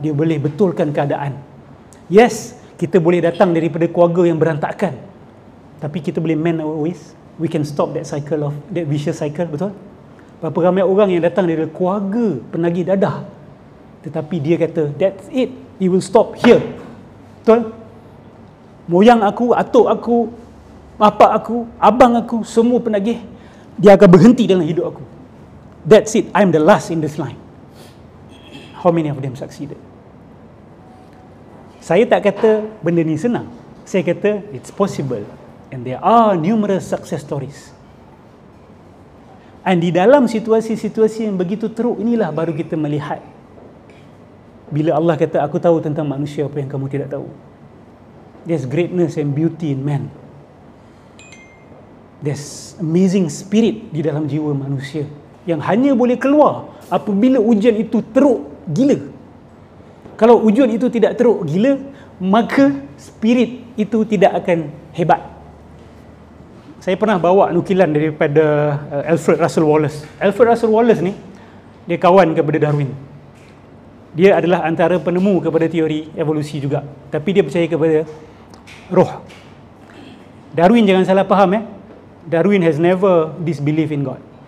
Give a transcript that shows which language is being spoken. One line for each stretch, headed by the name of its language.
Malay: Dia boleh betulkan keadaan.
English: Yes,
Malay: kita boleh datang daripada keluarga yang berantakan. Tapi kita boleh
English: mend our ways. We can stop that cycle of, that vicious cycle, betul?
Malay: Berapa ramai orang yang datang dari keluarga penagih dadah. Tetapi dia kata,
English: that's it. It will stop here.
Malay: Betul? Moyang aku, atuk aku, bapak aku, abang aku, semua penagih. Dia akan berhenti dalam hidup aku.
English: That's it. I'm the last in this line. How many of them succeeded?
Malay: Saya tak kata benda ni senang. Saya kata
English: it's possible. And there are numerous success stories.
Malay: And di dalam situasi-situasi yang begitu teruk inilah baru kita melihat bila Allah kata, aku tahu tentang manusia apa yang kamu tidak tahu.
English: There's greatness and beauty in man. There's amazing spirit
Malay: di dalam jiwa manusia yang hanya boleh keluar apabila ujian itu teruk gila. Kalau ujian itu tidak teruk gila, maka spirit itu tidak akan hebat. Saya pernah bawa nukilan daripada Alfred Russel Wallace. Alfred Russel Wallace ni, dia kawan kepada Darwin. Dia adalah antara penemu kepada teori evolusi juga. Tapi dia percaya kepada roh. Darwin jangan salah faham.
English: Darwin has never disbelieved in God.